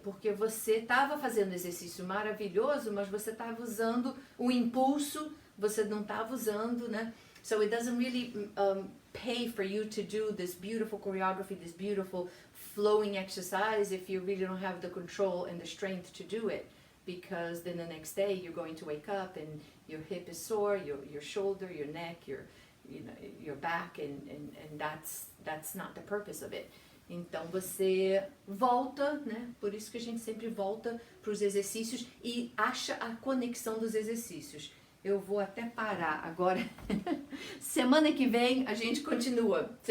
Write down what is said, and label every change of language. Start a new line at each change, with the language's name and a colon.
Portuguese: Porque você estava fazendo exercício maravilhoso, mas você estava usando o impulso, você não estava usando, né?
English: So it doesn't really pay for you to do this beautiful choreography, this beautiful flowing exercise if you really don't have the control and the strength to do it. Because then the next day you're going to wake up and your hip is sore, your shoulder, your neck, your back, and that's not the purpose of it.
Portuguese: Então você volta, né? Por isso que a gente sempre volta para os exercícios e acha a conexão dos exercícios. Eu vou até parar agora. Semana que vem a gente continua.